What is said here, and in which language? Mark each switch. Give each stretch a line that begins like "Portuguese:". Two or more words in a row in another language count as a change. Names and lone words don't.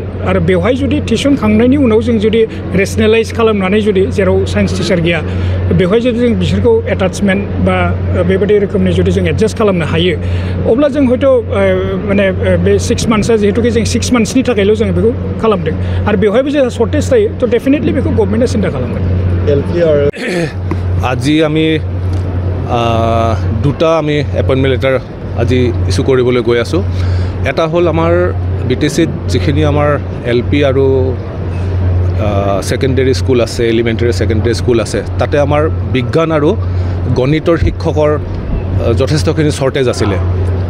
Bodo: आरो बेवहाय जुदि थिसनखांनायनि उनाव जों जुदि रेसनेलाइज खालामनानै जुदि जेराव
English: science teacher
Bodo: गैया बेवहाय जुदि जों बिसोरखौ एटाचमेन्ट बा बेबायदि रोखोमनि जुदि जों एडजास्ट खालामनो हायो, अब्ला जों हयथ' माने बे 6 मान्थसआ जिहेतुके जों 6 मान्थसनि थाखायल' जों बेखौ खालामदों। आरो बेवहायबो जोंहा सर्टेज थायो, थ' डेफिनेटलि बेखौ गभर्नमेन्टआ चिन्ता खालामगोन।
Assamese: আজি আমি 2টা
English: appointment letter
Assamese: আজি ইছ্যু কৰিবলৈ গৈ আছোঁ। এটা হ'ল আমাৰ বিটিচিত যিখিনি আমাৰ LP আৰু
English: secondary school
Assamese: আছে,
English: elementary secondary school
Assamese: আছে, তাতে আমাৰ বিজ্ঞান আৰু গণিতৰ শিক্ষকৰ যথেষ্টখিনি শ্বৰ্টেজ আছিলে।